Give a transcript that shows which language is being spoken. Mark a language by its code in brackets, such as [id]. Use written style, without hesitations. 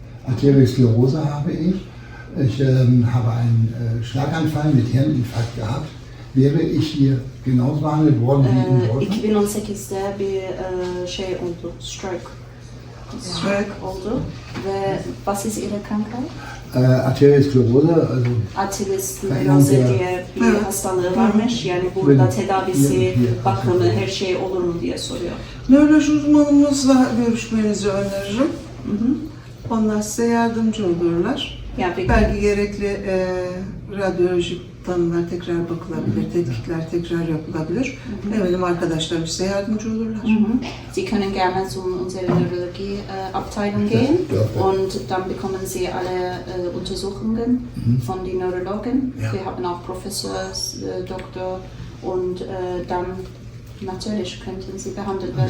[de] Arteriosklerose habe ich. Ich habe einen Schlaganfall mit Hirninfarkt gehabt. Wäre ich hier genauso behandelt worden wie in Deutschland? [tr] 2018'de bir şey oldu, stroke. Stroke. Oldu ve [de] was ist Ihre Krankheit? Arteriosklerose, also [tr] Arterioskleroze diye bir Evet. hastalığı varmış. Yani burada Evet. tedavisi, Evet. bakımı, her şey olur mu diye soruyor. Nöroloji uzmanımızla görüşmenizi öneririm. Onlar size yardımcı olurlar. Yani peki, Belki gerekli radyolojik tanılar tekrar bakılabilir, tetkikler tekrar yapılabilir. Eminim arkadaşlarım size yardımcı olurlar. [de] Sie können gerne zu unserer Neurologie-Abteilung gehen Ja. und dann bekommen Sie alle Untersuchungen von den Neurologen. Ja. Wir haben auch Professor, Doktor und dann natürlich könnten Sie behandelt werden.